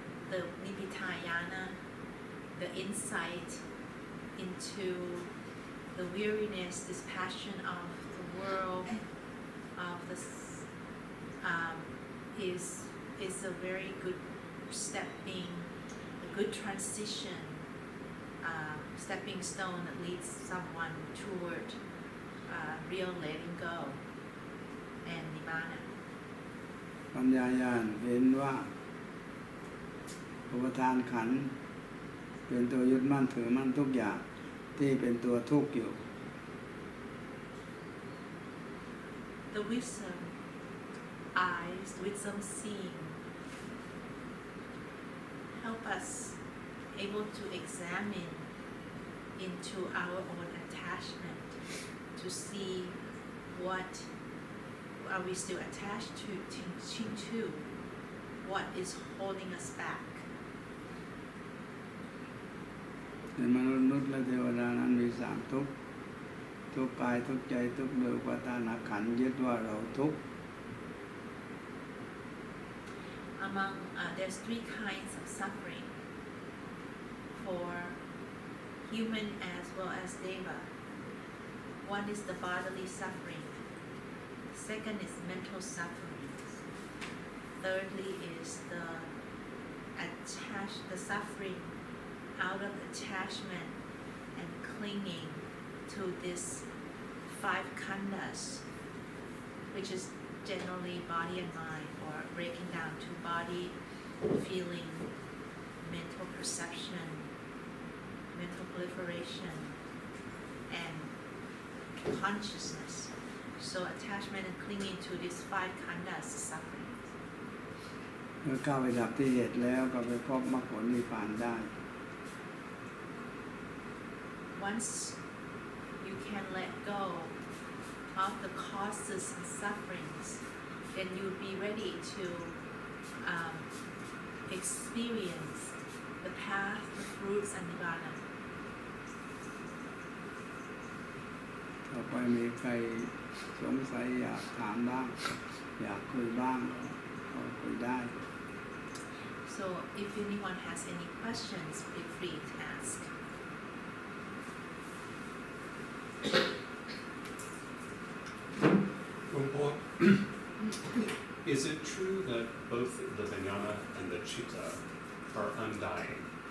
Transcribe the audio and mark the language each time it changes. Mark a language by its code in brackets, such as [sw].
[en] The Nipitayana, the insight into the weariness, dispassion of the world, of this, is a very good a good transition, stepping stone that leads someone toward real letting go and nibbana. [th] ปัญญาญาณเห็นว่าอุปทานขันธ์เป็นตัวยึดมั่นถือมั่นทุกอย่างที่เป็นตัวทุกข์อยู่ [en] The wisdom eyes, wisdom seeing, help us able to examine into our own attachment to see what are we still attached to what is holding us back. [th] ในมนุษย์และเทวดานั้นมีสามทุกข์ทุกข์กายทุกข์ใจทุกข์โดยอุปทานขันธ์ยึดว่าเราทุกข์ [en] Among there's three kinds of suffering for human as well as deva. One is the bodily suffering. Second is mental suffering. Thirdly is the suffering out of attachment and clinging to this five khandhas, which is generally body and mind, or breaking down to body, feeling, mental perception, mental proliferation, and consciousness. So attachment and clinging to these five khandhas is suffering. [th] เมื่อก้าวไปดับที่เหตุแล้วก็ไปพบมรรคผลนิพพานได้ [en] Once you can let go of the causes and sufferings, then you'll be ready to experience the path, the fruits, and nibbana. [th] ต่อไปมีใครสงสัยอยากถามบ้างอยากคุยบ้างก็คุยได้ [en] So if anyone has any questions, feel free to ask. Luang Por, is it true that both the vijnana and the citta are undying?